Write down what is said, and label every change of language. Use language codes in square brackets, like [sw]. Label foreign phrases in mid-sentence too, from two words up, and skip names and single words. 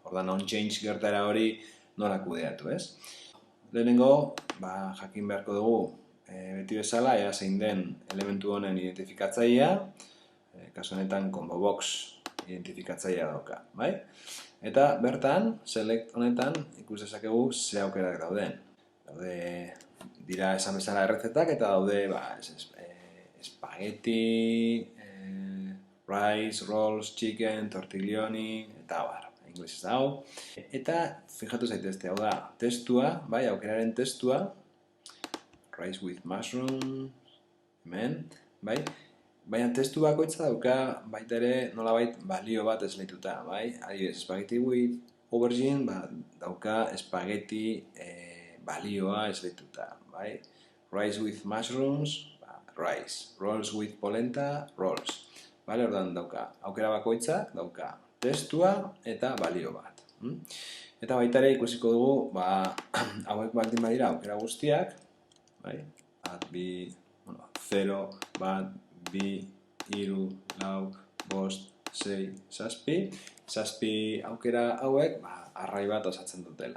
[eu] Ordan on-change gertaera hori nola kudeatu, ez? Lehenengo, jakin beharko dugu beti bezala, ea zein den elementu honen identifikatzailea, kasu honetan [en] combo box [eu] identifikatzailea dauka, bai? Eta bertan, select honetan ikus dezakegu ze aukerak dauden. Dira esan bezala errezetak eta daude [en] spaghetti, rice, rolls, chicken, [eu] tortiglioni, eta bar. Inglesez hau. Eta, fijatu zaitezte, hau da, testua, aukeraren testua, [en] rice with mushroom, [eu] hemen, baina testu bakoitza dauka baita ere nolabait balio bat esleituta, adibidez, [en] spaghetti with aubergine, [eu] dauka spaghetti balioa esleituta, [en] rice with mushrooms, rice, rolls with polenta, rolls, [eu] ordan dauka, aukera bakoitza dauka testua eta balio bat. Eta baita ere ikusiko dugu, hauek baldin badira aukera guztiak, bi, 0, bat, bi, hiru, lau, bost, sei, zazpi aukera hauek arrai bat osatzen dutela.